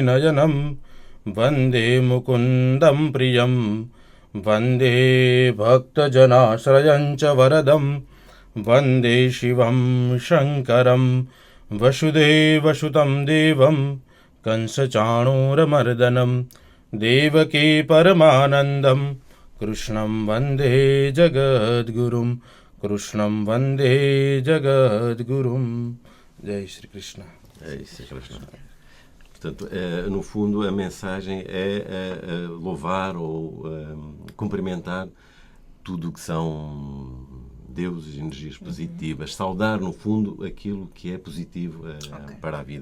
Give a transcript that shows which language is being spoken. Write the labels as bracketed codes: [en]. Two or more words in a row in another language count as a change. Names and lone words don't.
[sa] Nayanam, Vande Mukundam Priyam, Vande Bhakta Janasrayancha Varadam, Vande Shivam Shankaram, Vasudeva Sutam Devam, Kansachanuramardanam, Devaki Paramanandam, Krishnam Vande Jagadgurum, Krishnam Vande Jagadgurum. Jai Shri Krishna. [pt] É isso, Krishna. Portanto, no fundo, a mensagem é louvar ou cumprimentar tudo o que são deuses, energias positivas, saudar, no fundo, aquilo que é positivo para a vida.